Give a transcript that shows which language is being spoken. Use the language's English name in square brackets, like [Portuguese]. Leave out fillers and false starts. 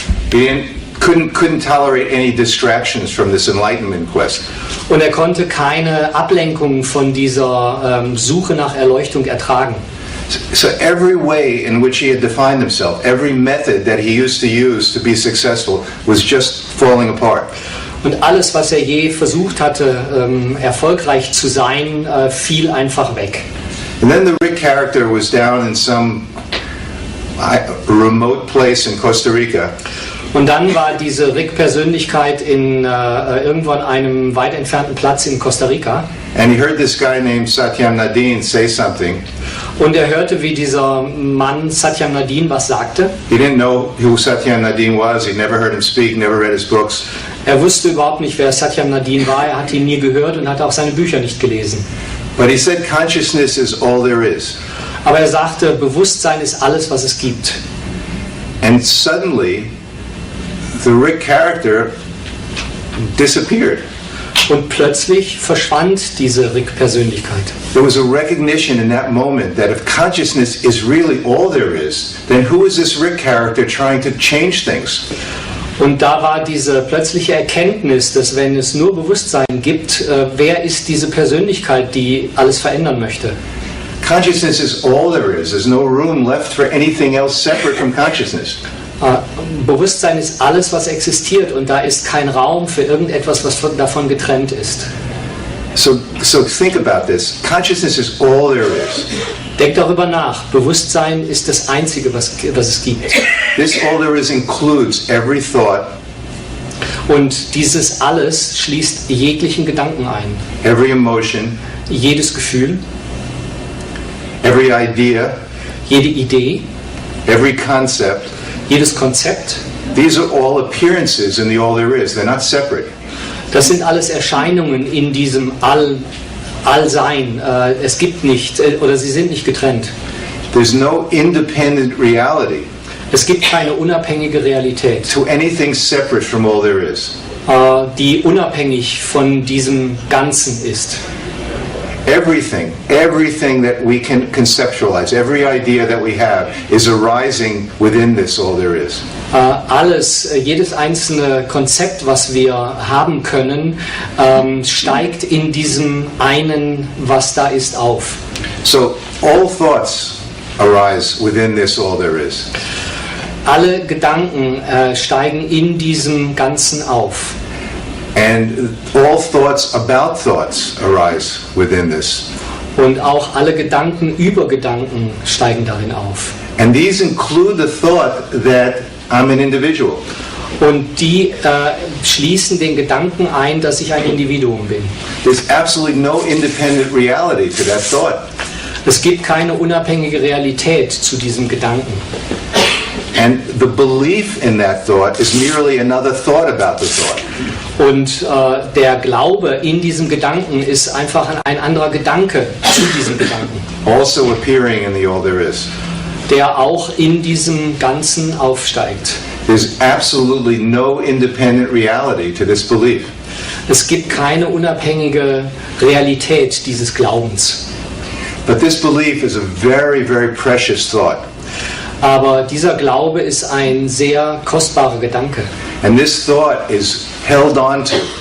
[English] He couldn't tolerate any distractions from this enlightenment quest. [German] Und er konnte keine Ablenkung von dieser Suche nach Erleuchtung ertragen. [English] So every way in which he had defined himself, every method that he used to use to be successful was just falling apart. [German] Und alles, was er je versucht hatte, erfolgreich zu sein, fiel einfach weg. [English] And then the Rick character was down in some remote place in Costa Rica. [German] Und dann war diese Rick-Persönlichkeit in irgendwo an einem weit entfernten Platz in Costa Rica. [English] And he heard this guy named Satyam Nadine say something. [German] Und er hörte, wie dieser Mann Satyam Nadine was sagte. [English] He didn't know who Satyam Nadine was. He'd never heard him speak, never read his books. [German] Er wusste überhaupt nicht, wer Satyam Nadine war. Er hat ihn nie gehört und hat auch seine Bücher nicht gelesen. [English] But he said consciousness is all there is. [German] Aber er sagte, Bewusstsein ist alles, was es gibt. [English] And suddenly, the Rick character disappeared. [German] Und plötzlich verschwand diese Rick-Persönlichkeit. [English] There was a recognition in that moment that if consciousness is really all there is, then who is this Rick character trying to change things? [German] Und da war diese plötzliche Erkenntnis, dass wenn es nur Bewusstsein gibt, wer ist diese Persönlichkeit, die alles verändern möchte? [English] Consciousness is all there is. There's no room left for anything else separate from consciousness. [German] Bewusstsein ist alles, was existiert und da ist kein Raum für irgendetwas, was davon getrennt ist. [English] So think about this. Consciousness is all there is. [German] Denk darüber nach. Bewusstsein ist das Einzige, was es gibt. [English] This all there is includes every thought, [German] Und dieses alles schließt jeglichen Gedanken ein. [English] every emotion, [German] Jedes Gefühl, [English] every idea, [German] jede Idee, [English] every concept. [German] jedes Konzept. [English] These are all appearances in the all there is. They're not separate. [German] Das sind alles Erscheinungen in diesem Allsein. Es gibt nicht, oder sie sind nicht getrennt. [English] There's no independent reality [German] Es gibt keine unabhängige Realität, [English] to anything separate from all there is. [German] Die unabhängig von diesem Ganzen ist. [English] Everything that we can conceptualize, every idea that we have is arising within this all there is. [German] Jedes einzelne Konzept, was wir haben können, steigt in diesem einen, was da ist, auf. [English] So all thoughts arise within this all there is. [German] Alle Gedanken steigen in diesem Ganzen auf. [English] And all thoughts about thoughts arise within this. [German] Und auch alle Gedanken über Gedanken steigen darin auf. [English] And these include the thought that I'm an individual. [German] Und die schließen den Gedanken ein, dass ich ein Individuum bin. [English] There's absolutely no independent reality to that thought. [German] Es gibt keine unabhängige Realität zu diesem Gedanken. [English] And the belief in that thought is merely another thought about the thought. [German] Und der Glaube in diesem Gedanken ist einfach ein anderer Gedanke zu diesem Gedanken, [English] Also appearing in the all there is. [German] der auch in diesem Ganzen aufsteigt. [English] There's absolutely no independent reality to this belief. [German] Es gibt keine unabhängige Realität dieses Glaubens. [English] But this belief is a very, very precious thought. [German] Aber dieser Glaube ist ein sehr kostbarer Gedanke. [English] And this thought is held on to.